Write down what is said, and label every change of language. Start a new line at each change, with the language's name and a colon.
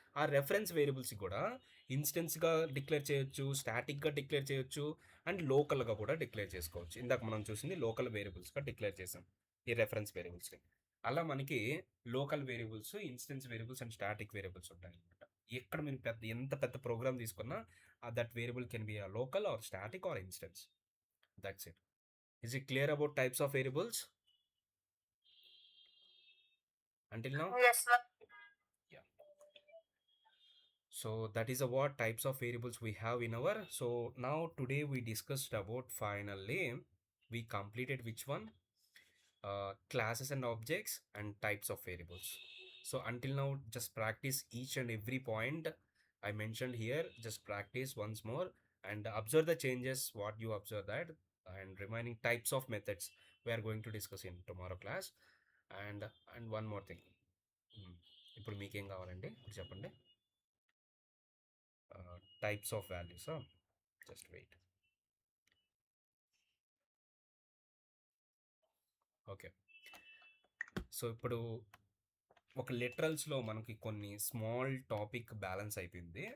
Telugu: ఆ reference variables కూడా ఇన్స్టెన్స్గా declare చేయొచ్చు, స్టాటిక్గా డిక్లేర్ చేయొచ్చు, అండ్ లోకల్గా కూడా డిక్లేర్ చేసుకోవచ్చు. ఇందాక మనం చూసింది లోకల్ వేరియబుల్స్గా డిక్లేర్ చేసాం ఈ రెఫరెన్స్ వేరియబుల్స్ని. అలా మనకి local variables, instance variables and static variables ఉంటాయి అనమాట. ఎక్కడ మీరు ఎంత పెద్ద ప్రోగ్రామ్ తీసుకున్నా
English: that variable can be a local or static or instance. That's it. Is it clear about types of variables until now? Yes, sir. Yeah. So that is what types of variables we have in our. So now today we discussed about, finally we completed which one? Classes and objects and types of variables. So until now just practice each and every point I mentioned here. Just practice once more and observe the changes what you observe that, and remaining types of methods we are going to discuss in tomorrow class. And one more thing,
Telugu: ఇప్పుడు మీకేం కావాలండి ఇప్పుడు చెప్పండి.
English: Types of values, just wait.
Telugu: Okay, so ఇప్పుడు ఒక లిటరల్స్లో మనకి కొన్ని small topic balance అయిపోయింది.